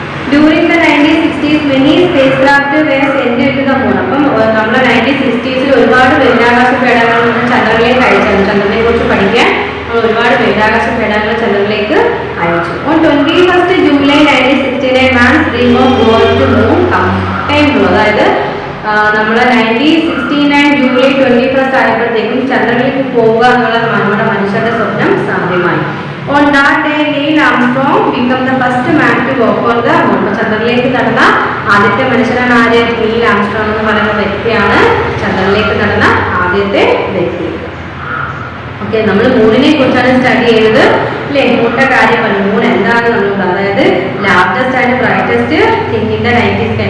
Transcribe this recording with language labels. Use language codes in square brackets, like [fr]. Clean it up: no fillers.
[en] During the 1960s many spacecraft were sent to the moon. [ml] അപ്പം നമ്മൾ 1960s ഒരുപാട് ബഹിരാകാശ പേടകങ്ങൾ ചന്ദ്രനിലേക്ക് അയച്ചു. ചന്ദ്രനെ കുറിച്ച് പഠിക്കാൻ ഒരുപാട് ബഹിരാകാശ പേടകങ്ങൾ ചന്ദ്രനിലേക്ക് അയച്ചു. [en] On 21st July 1969 man's dream of going to moon came true. [ml] അതായത് നമ്മുടെ 1969 ജൂലൈ 21 ആയപ്പോഴത്തേക്കും ചന്ദ്രനിലേക്ക് പോവുക എന്നുള്ള നമ്മുടെ മനുഷ്യരുടെ സ്വപ്നം സാധ്യമായി. [en] On that day Neil Armstrong became the first man to walk on the moon. [ml] ചന്ദ്രനിലേക്ക് നടന്ന ആദ്യത്തെ മനുഷ്യനാണ് ആര്? നീൽ ആംസ്ട്രോങ് എന്ന് പറയുന്ന വ്യക്തിയാണ് ചന്ദ്രനിലേക്ക് നടന്ന ആദ്യത്തെ വ്യക്തി. ഓക്കെ, നമ്മൾ മൂണിനെ കുറിച്ചാണ് സ്റ്റഡി ചെയ്തത് അല്ലേ? മൂണിന്റെ കാര്യം പറഞ്ഞു. മൂൺ എന്താണെന്ന് നമ്മൾ അതായത് [en] Largest and brightest thing in the night sky.